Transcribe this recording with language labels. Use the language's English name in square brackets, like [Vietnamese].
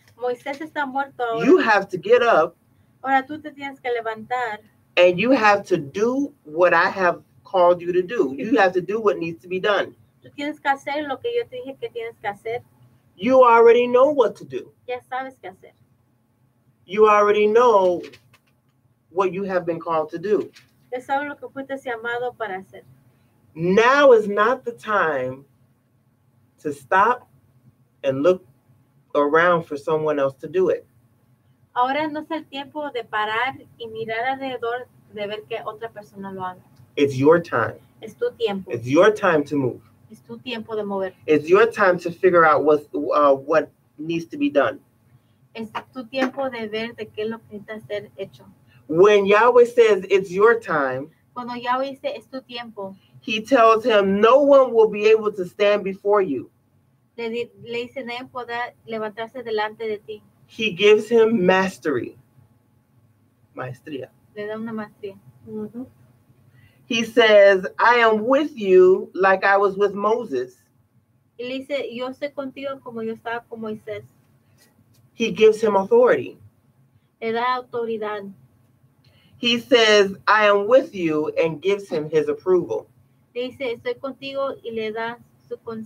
[Spanish] Moisés está muerto ahora. [English] You have to get up. [Spanish] Ahora tú te tienes que levantar. [English] And you have to do what I have called you to do. You have to do what needs to be done. [Spanish] Tú tienes que hacer lo que yo te dije que tienes que hacer. [English] You already know what to do. [Spanish] Ya sabes qué hacer. [English] You already know what you have been called to do. [Spanish] Ya sabes lo que fuiste llamado para hacer. [English] Now is not the time to stop and look around for someone else to do it. [Spanish] Ahora no es el tiempo de parar y mirar alrededor de ver que otra persona lo haga. [English] It's your time. [Spanish] Es tu tiempo. [English] It's your time to move. [Spanish] Es tu tiempo de mover. [English] It's your time to figure out what needs to be done. [Spanish] Es tu tiempo de ver de qué es lo que necesita ser hecho. [English] When Yahweh says it's your time, [Spanish] cuando Yahweh dice es tu tiempo, [English] he tells him no one will be able to stand before you. [Spanish] Le dice nadie podrá levantarse delante de ti. [English] He gives him mastery. [Spanish] Maestría. Le da una maestría. Mm-hmm. [English] He says, I am with you like I was with Moses. [Spanish] Y le dice, yo estoy contigo como yo estaba con Moisés. [English] He gives him authority. [Spanish] Le da autoridad. [English] He says, I am with you, and gives him his approval. [Spanish] Le dice, estoy contigo, y le da su